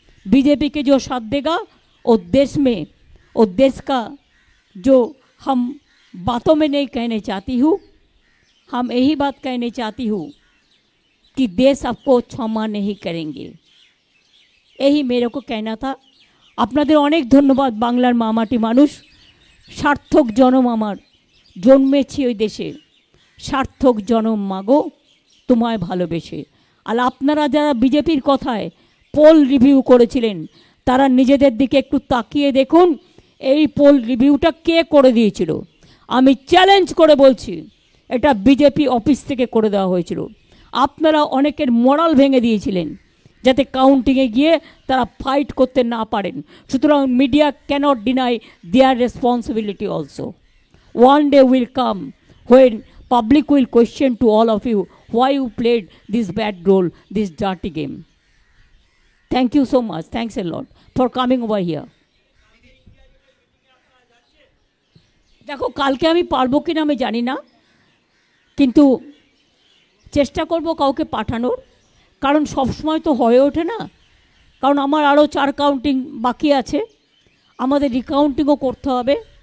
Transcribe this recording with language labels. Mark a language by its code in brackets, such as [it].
[hi] BJP के जो साथ देगा और देश में और देश का जो हम बातों में नहीं कहने चाहती हूँ, हम यही बात कहने चाहती हूँ कि देश आपको क्षमा नहीं करेंगे, यही मेरे को कहना था। [bn] আপনাদের অনেক ধন্যবাদ। বাংলার মামাটি মানুষ, সার্থক জনম আমার, জন্মেছি ওই দেশে, সার্থক জনম মাগো তোমায় ভালোবেসে। আর আপনারা যারা বিজেপির কথায় পোল রিভিউ করেছিলেন তারা নিজেদের দিকে একটু তাকিয়ে দেখুন এই পোল রিভিউটা কে করে দিয়েছিল। আমি চ্যালেঞ্জ করে বলছি এটা বিজেপি অফিস থেকে করে দেওয়া হয়েছিল। আপনারা অনেকের মোরাল ভেঙে দিয়েছিলেন যাতে কাউন্টিংয়ে গিয়ে তারা ফাইট করতে না পারেন। [en] সুতরাং media cannot deny their responsibility also. [bn] One day will come when public will question to all of you [en] why you played this bad role, this dirty game. Thank you so much. Thanks a lot for coming over here. [bn] দেখো কালকে আমি পারবো কিনা আমি জানি না, কিন্তু চেষ্টা করব কাউকে পাঠানোর, কারণ সবসময় তো হয়ে ওঠে না। কারণ আমার আরও 4 কাউন্টিং বাকি আছে, আমাদের রিকাউন্টিংও করতে হবে।